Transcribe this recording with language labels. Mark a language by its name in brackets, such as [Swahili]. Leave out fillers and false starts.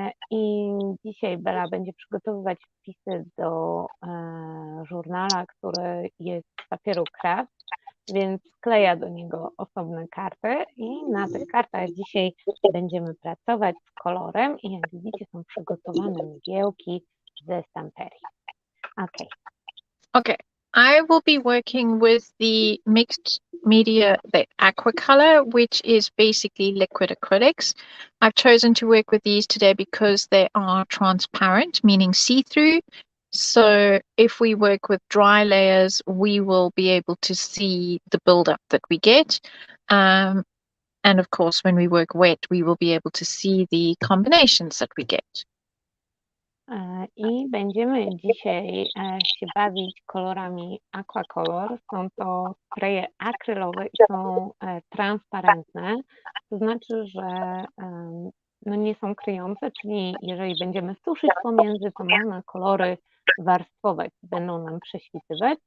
[Polish] I dzisiaj Bela będzie przygotowywać wpisy do żurnala, który jest z papieru kraft, więc skleja do niego osobne karty i na tych kartach dzisiaj będziemy pracować z kolorem i jak widzicie są przygotowane mgiełki ze stamperii. [English] Okay, I will be working with the mixed media, the aqua color, which is basically liquid acrylics. I've chosen to work with these today because they are transparent, meaning see-through. So if we work with dry layers, we will be able to see the build-up that we get. And of course, when we work wet, we will be able to see the combinations that we get. [Polish] I będziemy dzisiaj się bawić kolorami aquacolor. Są to spreje akrylowe i są transparentne. To znaczy, że no nie są kryjące, czyli jeżeli będziemy suszyć pomiędzy, to można kolory warstwować, będą nam prześwitywać.